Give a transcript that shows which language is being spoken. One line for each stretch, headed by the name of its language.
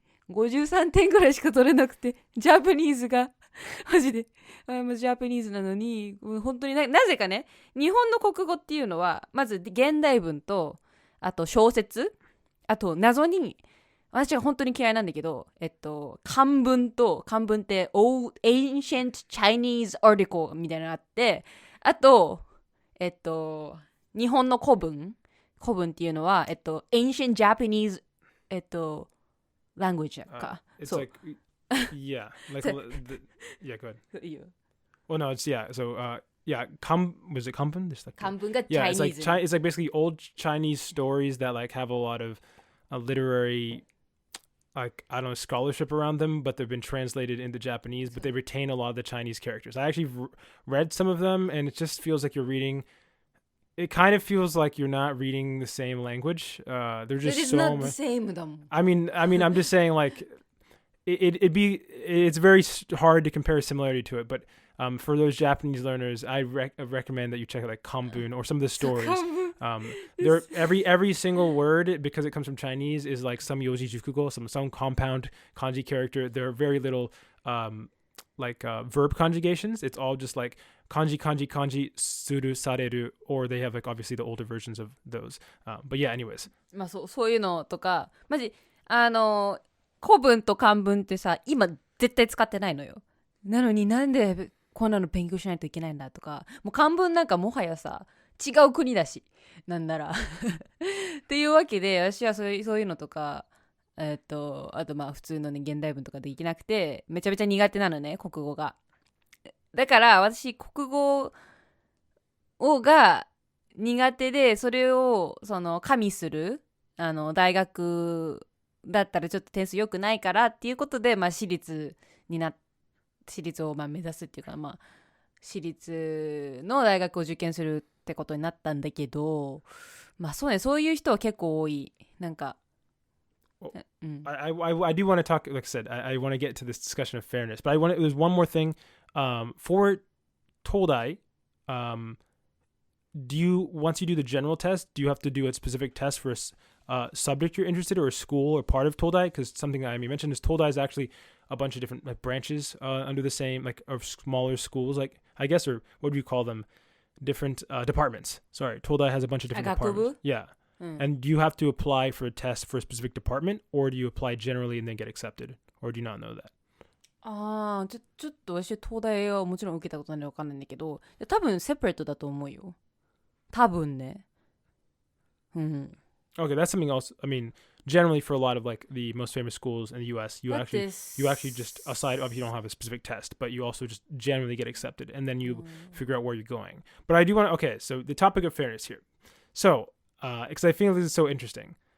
Japanese: 53点ぐらいしか取れなくて、ジャパニーズがマジでジャパニーズなのに、本当に なぜかね、日本の国語っていうのはまず現代文と、あと小説、あと謎に私が本当に嫌いなんだけど、漢文って
English: Old Ancient Chinese Article
Japanese: みたいなのがあって、あと日本の古文っていうのは
English: Ancient Japanese language
Japanese: か。
English: It's like yeah, like yeah, go ahead.
Japanese: いいよ。
English: Well, no, it's yeah. So yeah, was it Kanbun?
Japanese: でしたっけ? 漢文が
English: Yeah, Chinese. it's like basically old Chinese stories that like have a lot of literary, like I don't know, scholarship around them, but they've been translated into Japanese, but they retain a lot of the Chinese characters. I actually read some of them, and it just feels like you're reading. It kind of feels like you're not reading the same language. They're just It is so not much. the same
Japanese: だもん。
English: I mean, I'm just saying like it's very hard to compare similarity to it, but for those Japanese learners, I recommend that you check out like Kanbun or some of the stories. There every single word, because it comes from Chinese, is like some yoji jukugo, some compound kanji character. There are very little verb conjugations. It's all just like kanji, suru, sareru, or they have like obviously the older versions of those. But yeah, anyways.
Japanese: まあそういうのとか、マジ古文と漢文ってさ、今絶対使ってないのよ。なのになんでこんなの勉強しないといけないんだとか、もう漢文なんかもはやさ、違う国だし、なんならっていうわけで、私はそういうのとか、あとまあ普通のね現代文とかできなくて、めちゃめちゃ苦手なのね、国語が。だから私国語が苦手で、それを加味する大学だったらちょっと点数良くないからっていうことで、まあ、私立をまあ目指すっていうか、まあ、私立の大学を受験するってことになったんだけど、まあそうね、そういう人は結構多い。なんか、
English: I do want to talk, like I said, I want to get to this discussion of fairness, but there's one more thing. For Todai, once you do the general test, do you have to do a specific test for a subject you're interested in or a school or part of Todai? Because something that I mentioned is Todai is actually a bunch of different like branches under the same, like, of smaller schools, like, I guess, or what do you call them? Different departments. Sorry, Todai has a bunch of different departments. Yeah. And do you have to apply for a test for a specific department, or do you apply generally and then get accepted? Or do you not know that?
Japanese: ちょっと私東大はもちろん受けたことないので分かんないんだけど、多分セパレートだと思うよ。多分ね。
English: Okay, that's something else. I mean, generally for a lot of like the most famous schools in the U.S., you actually just, aside of you don't have a specific test, but you also just generally get accepted, and then you figure out where you're going. But I do want to. Okay, so the topic of fairness here. So, because I think this is so interesting.